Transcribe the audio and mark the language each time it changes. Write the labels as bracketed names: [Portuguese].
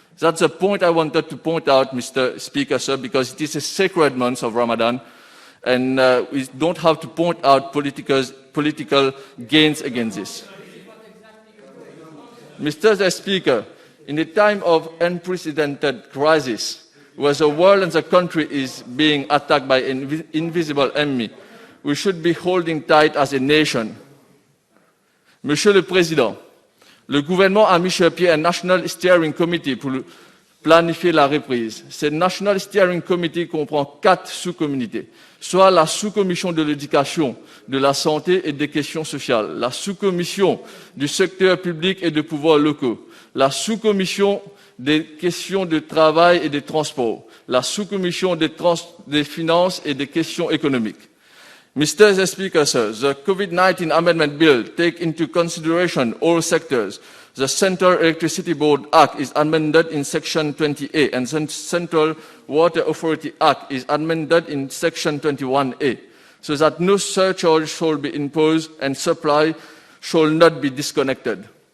[English] That's the point I wanted to point out, Mr. Speaker, sir, because it is a sacred month of Ramadan, and we don't have to point out political gains against this. Mr. the Speaker, in a time of unprecedented crisis, where the world and the country is being attacked by an invisible enemy, we should be holding tight as a nation. [French] Monsieur le Président, le gouvernement a mis sur pied un National Steering Committee pour planifier la reprise. Ce National Steering Committee comprend 4 sous-communautés, soit la sous-commission de l'éducation, de la santé et des questions sociales, la sous-commission du secteur public et de pouvoirs locaux, la sous-commission des questions de travail et des transports, la sous-commission des finances et des questions économiques. [English] Mr. the Speaker, sir, the COVID-19 Amendment Bill takes into consideration all sectors. The Central Electricity Board Act is amended in Section 20A, and the Central Water Authority Act is amended in Section 21A, so that no surcharge shall be imposed and supply shall not be disconnected.